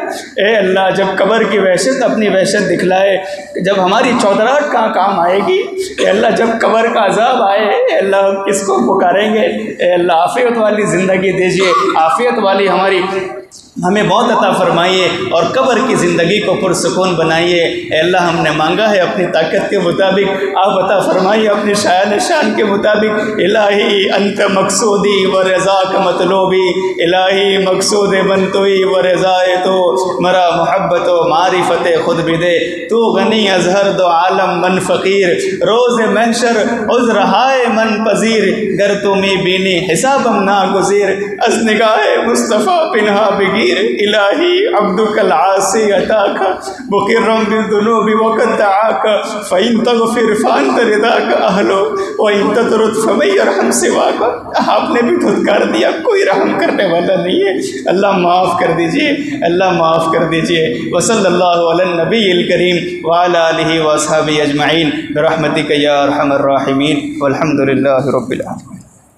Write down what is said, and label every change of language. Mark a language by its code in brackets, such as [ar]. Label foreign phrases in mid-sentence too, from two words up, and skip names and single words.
[ur] اے اللہ جب قبر کی وحشت اپنی وحشت دکھلائے، جب ہماری چودراہٹ کہاں کام آئے گی، اے اللہ جب قبر کا عذاب آئے، اے اللہ ہم کس کو پکاریں گے، اے اللہ عافیت والی زندگی دیجیے، عافیت والی ہمیں موت عطا فرمائیے اور قبر کی زندگی کو پرسکون بنائیے۔ اے اللہ ہم نے مانگا ہے اپنی طاقت کے مطابق، آپ عطا فرمائیے اپنی شان کے مطابق۔ [ar] الہی انت مقصودی و رضاک مطلوبی، [fa] الہی مقصود من توئی و رضائے تو، مرا محبت و معرفت خود [ur] بھی دے، [fa] تو غنی از ہر دو عالم من فقیر، روز محشر عذر ہائے من پذیر، گر تمی بینی حسابم ناگزیر، از نگاہ مصطفیٰ پنہا بگیر، [ar] الہی عبدک العاصی اتاک مقرم بالذنوب وقد دعاک، فإن تغفر فأنت رضاک اہل وإن تطرد فمن یرحم سواک۔ [ur] آپ نے بھی دھتکار دیا، کوئی رحم کرنے والا نہیں ہے، اللہ معاف کر دیجئے، اللہ معاف کر دیجئے۔ [ar] وصلی اللہ علی النبی الکریم وعلی آلہ واصحابہ اجمعین برحمتک یا ارحم الراحمین، والحمد للہ رب العالمین۔